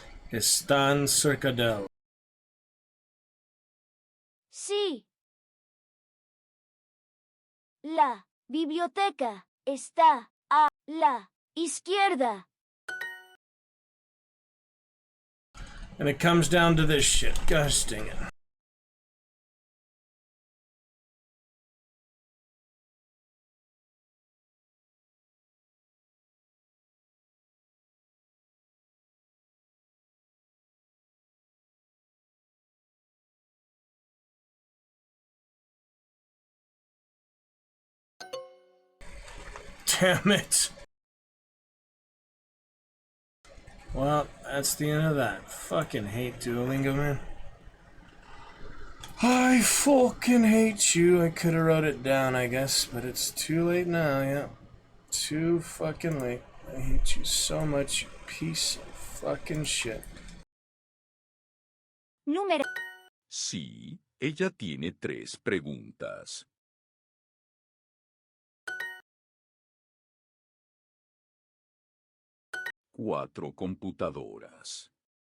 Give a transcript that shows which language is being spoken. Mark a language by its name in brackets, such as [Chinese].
[Spanish] Están cerca del. Sí. La biblioteca está a la izquierda. [English] And it comes down to this shit. Gosh dang it. Damn it. Well, that's the end of that. Fucking hate Duolingo, man. I fucking hate you. I could have wrote it down, I guess, but it's too late now, yeah. Too fucking late. I hate you so much, you piece of fucking shit. [Spanish] Número. Sí, ella tiene 3 preguntas. Cuatro computadoras.